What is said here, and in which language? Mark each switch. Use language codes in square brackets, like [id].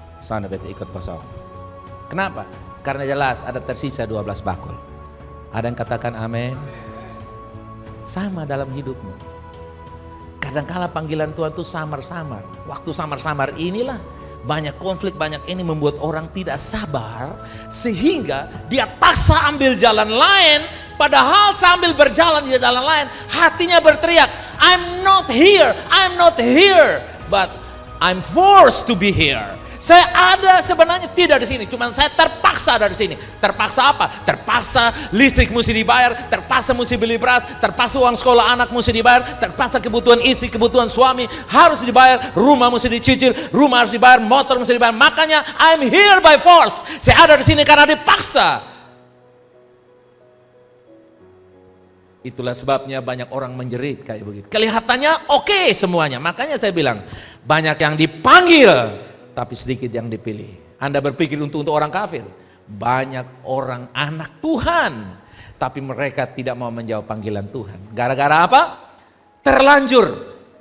[id] Sana beta ikut kosong. Kenapa? Karena jelas ada tersisa 12 bakul. Ada yang katakan amin? Sama dalam hidupmu. Kadangkala panggilan Tuhan itu samar-samar. Waktu samar-samar inilah banyak konflik, banyak ini membuat orang tidak sabar. Sehingga dia paksa ambil jalan lain. Padahal sambil berjalan di jalan lain, hatinya berteriak, [en] I'm not here, but I'm forced to be here. [id] Saya ada sebenarnya tidak di sini, cuman saya terpaksa ada di sini. Terpaksa apa? Terpaksa listrik mesti dibayar, terpaksa mesti beli beras, terpaksa uang sekolah anak mesti dibayar, terpaksa kebutuhan istri, kebutuhan suami harus dibayar, rumah mesti dicicil, rumah harus dibayar, motor mesti dibayar. Makanya [en] I'm here by force. [id] Saya ada di sini karena dipaksa. Itulah sebabnya banyak orang menjerit kayak begitu. Kelihatannya oke semuanya. Makanya saya bilang, banyak yang dipanggil, tapi sedikit yang dipilih. Anda berpikir untuk orang kafir. Banyak orang anak Tuhan, tapi mereka tidak mau menjawab panggilan Tuhan. Gara-gara apa? Terlanjur.